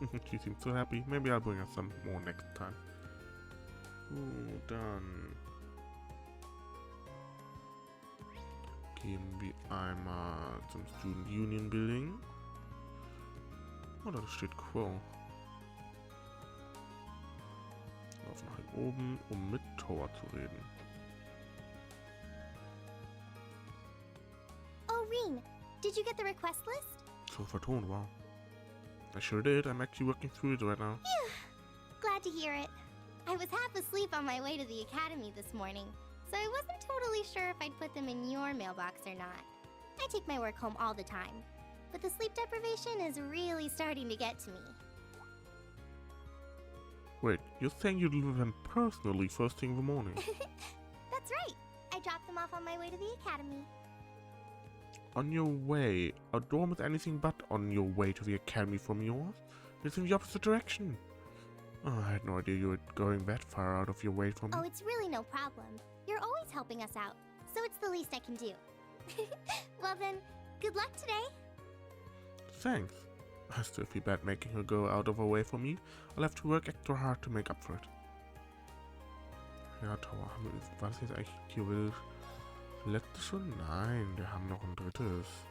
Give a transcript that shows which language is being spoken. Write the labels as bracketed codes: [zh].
[en] She seems so happy. Maybe I'll bring her some more next time. [de] Dann gehen wir einmal zum Student Union Building. Oh, da steht Crow. Lauf nach oben, um mit Thor zu reden. [en] Oh, Reen, did you get the request list? [de] So vertont, wow. [en] I sure did. I'm actually working through it right now. Phew. Glad to hear it. I was half asleep on my way to the academy this morning, so I wasn't totally sure if I'd put them in your mailbox or not. I take my work home all the time, but the sleep deprivation is really starting to get to me. Wait, you're saying you deliver them personally first thing in the morning? That's right. I dropped them off on my way to the academy. On your way? Our dorm is anything but on your way to the academy from yours. It's in the opposite direction. Oh, I had no idea you were going that far out of your way for me. Oh, it's really no problem. You're always helping us out, so it's the least I can do. Well then, good luck today. Thanks. I still feel bad making her go out of her way for me. I'll have to work extra hard to make up for it. [de] Ja, Tower, war das jetzt eigentlich theoretisch letzte schon? Nein, wir haben noch ein drittes.